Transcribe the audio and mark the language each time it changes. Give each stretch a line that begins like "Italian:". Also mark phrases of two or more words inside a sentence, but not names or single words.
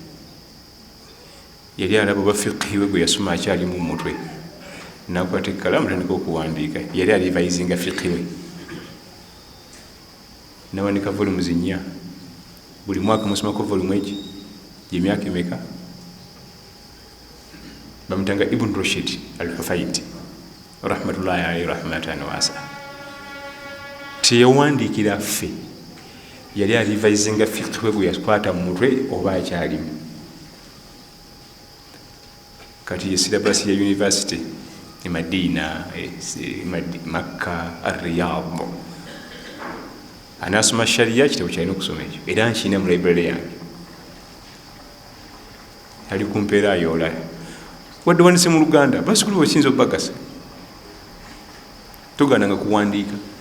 Ganda: yali alaba oba fiqhi we gwe yasoma akyali mu mutwe nakwata ekkalamu tandika okuwandiika yali alivayizinga fiqhi we nawandika volumes 4 buli mwaka musomako volume egi gy'emyaka emeka bamutanga Ibn Rushd al-Hufaydi
Arabic: رحمة الله عليه رحمة واسعة
Ganda: teyawandiikira ffe yali alivayizinga fiqhi we gwe yakwata mu mutwe oba akyalimu. Kati ye silabasi ya university e Madina Makka Riyadh anasoma sharia kitabo kyalina okusoma ekyo era nkina mu library yange ali kumpeera ayola wadde wandise mu Luganda basikulu bwekiyinza okubagasa togananga kuwandiika.